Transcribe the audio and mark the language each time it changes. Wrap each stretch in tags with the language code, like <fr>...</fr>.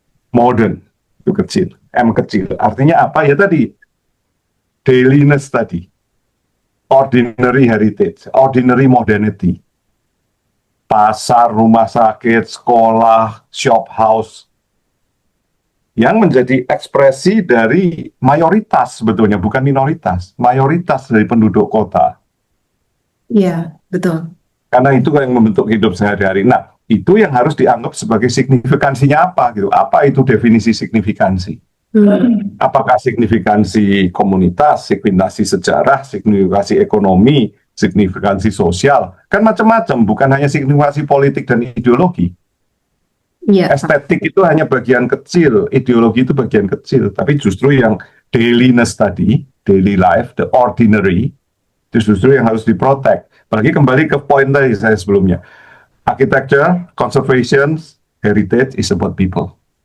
<id>Modern itu kecil, M kecil. Artinya apa ya tadi? Dailiness tadi.</id> <en>Ordinary heritage, ordinary modernity.</en> <id>Pasar, rumah sakit, sekolah, shop house, yang menjadi ekspresi dari mayoritas sebetulnya, bukan minoritas, mayoritas dari penduduk kota. Iya, betul. Karena itu yang membentuk hidup sehari-hari. Nah, itu yang harus dianggap sebagai signifikansinya apa gitu. Apa itu definisi signifikansi? Hmm, Apakah signifikansi komunitas, signifikansi sejarah, signifikansi ekonomi, signifikansi sosial? Kan macam-macam, bukan hanya signifikansi politik dan ideologi. iya, Pak. Estetik itu hanya bagian kecil, ideologi itu bagian kecil, tapi justru yang dailiness tadi,</id> <en>daily life, the ordinary,</en> <id>itu justru yang harus diprotek. Apalagi kembali ke poin tadi saya sebelumnya.</id> <en>Architecture, conservation, heritage is about people.</en>